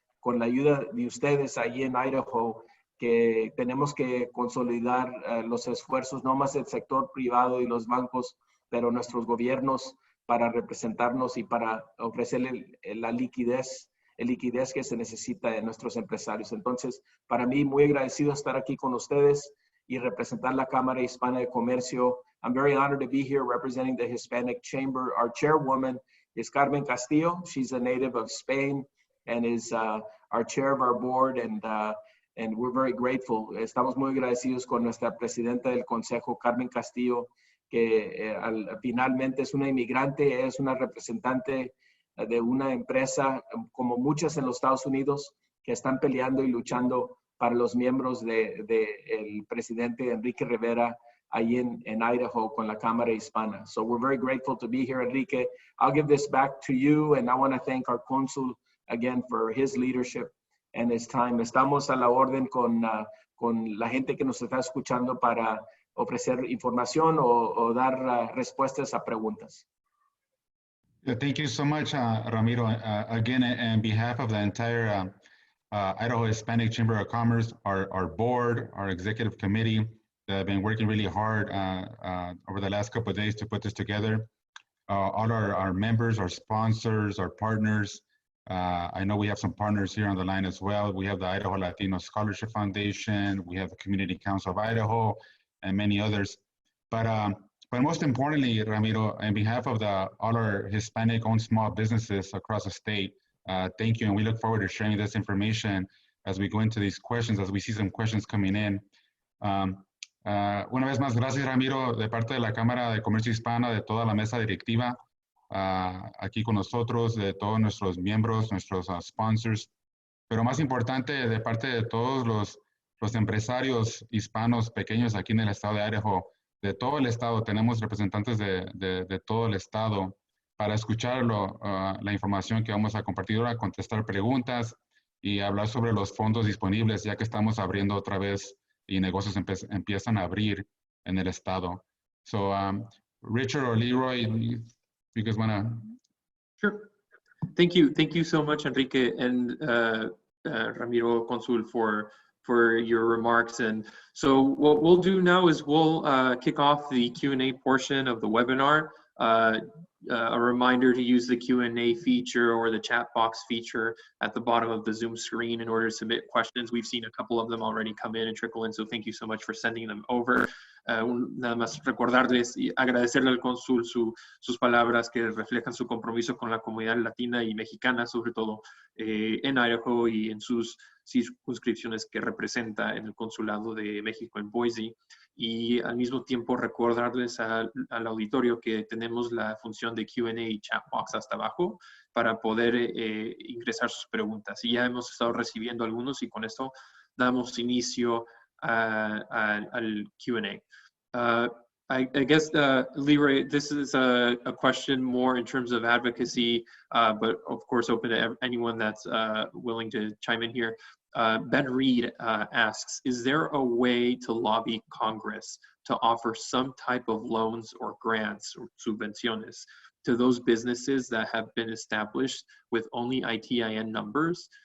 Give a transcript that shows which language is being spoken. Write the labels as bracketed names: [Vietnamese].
[Spanish] con la ayuda de ustedes allí en Idaho que tenemos que consolidar los esfuerzos, no más del sector privado y los bancos, pero nuestros gobiernos para representarnos y para ofrecerle la liquidez que se necesita de nuestros empresarios. Entonces, para mí, muy agradecido estar aquí con ustedes y representar la Cámara Hispana de Comercio. [English] I'm very honored to be here representing the Hispanic Chamber. Our chairwoman is Carmen Castillo. She's a native of Spain and is our chair of our board, and we're very grateful. [Spanish] Estamos muy agradecidos con nuestra presidenta del Consejo, Carmen Castillo, que finalmente es una inmigrante, es una representante de una empresa como muchas en los Estados Unidos que están peleando y luchando para los miembros del presidente Enrique Rivera ahí en Idaho con la Cámara Hispana. [English] So we're very grateful to be here, Enrique. I'll give this back to you, and I want to thank our Consul again for his leadership and his time. [Spanish] Estamos a la orden con la gente que nos está escuchando para ofrecer información o dar respuestas a preguntas. [English] Thank you so much, Ramiro. Again, on behalf of the entire Idaho Hispanic Chamber of Commerce, our board, our executive committee, that have been working really hard over the last couple of days to put this together. All our members, our sponsors, our partners. I know we have some partners here on the line as well. We have the Idaho Latino Scholarship Foundation. We have the Community Council of Idaho and many others. But most importantly, Ramiro, on behalf of all our Hispanic-owned small businesses across the state, thank you, and we look forward to sharing this information as we go into these questions, as we see some questions coming in. [Spanish] Una vez más, gracias, Ramiro, de parte de la Cámara de Comercio Hispana, de toda la mesa directiva. aquí con nosotros, de todos nuestros miembros, nuestros sponsors, pero más importante, de parte de todos los empresarios hispanos pequeños aquí en el estado de Idaho, de todo el estado. Tenemos representantes de todo el estado para escuchar la información que vamos a compartir ahora, contestar preguntas y hablar sobre los fondos disponibles, ya que estamos abriendo otra vez y negocios empiezan a abrir en el estado. [English] So, Richard or LeRoy, you guys want to? Sure. Thank you so much, Enrique and Ramiro Consul, for your remarks. And so what we'll do now is we'll kick off the Q&A portion of the webinar. A reminder to use the Q&A feature or the chat box feature at the bottom of the Zoom screen in order to submit questions. We've seen a couple of them already come in and trickle in, so thank you so much for sending them over. [Spanish] Nada más recordarles y agradecerle al cónsul sus palabras que reflejan su compromiso con la comunidad latina y mexicana, sobre todo en Idaho y en sus circunscripciones que representa en el Consulado de México en Boise. Y al mismo tiempo recordarles al auditorio que tenemos la función de Q&A y chat box hasta abajo para poder ingresar sus preguntas. Y ya hemos estado recibiendo algunos y con esto damos inicio al Q&A. [English] I guess, LeRoy, this is a question more in terms of advocacy, but of course open to anyone that's willing to chime in here. Ben Reed asks, is there a way to lobby Congress to offer some type of loans or grants or subvenciones to those businesses that have been established with only ITIN numbers?